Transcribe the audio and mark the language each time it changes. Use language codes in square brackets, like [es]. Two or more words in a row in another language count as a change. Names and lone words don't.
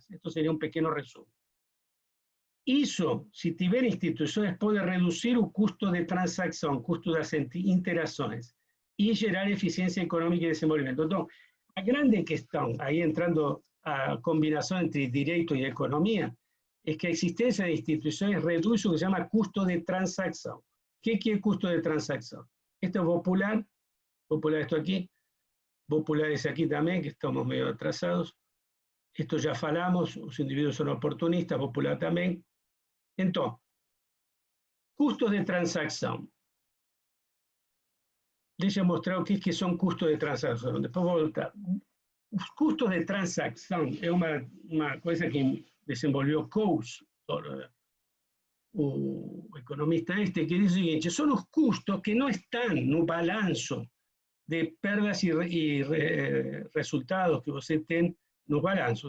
[pt] Isto seria um pequeno resumo. Isso, se tiver instituições, pode reduzir o custo de transação, custo das interações, e gerar eficiência econômica e desenvolvimento. Então, a grande questão, aí entrando a combinação entre direito e economia, é que a existência de instituições reduz o que se chama custo de transação. O que é custo de transação? [es] Esto es popular esto aquí, popular ese aquí también, que estamos medio atrasados. Esto ya falamos, los individuos son oportunistas, popular también. Entonces, custos de transacción. [pt] Deixa eu mostrar o que [es] son custos de transacción. [pt] Después vou voltar. Os custos de transacção é uma coisa que desenvolveu Coase, o economista que diz o seguinte: são os custos que não estão no balanço de perdas e resultados que você tem nos balanços.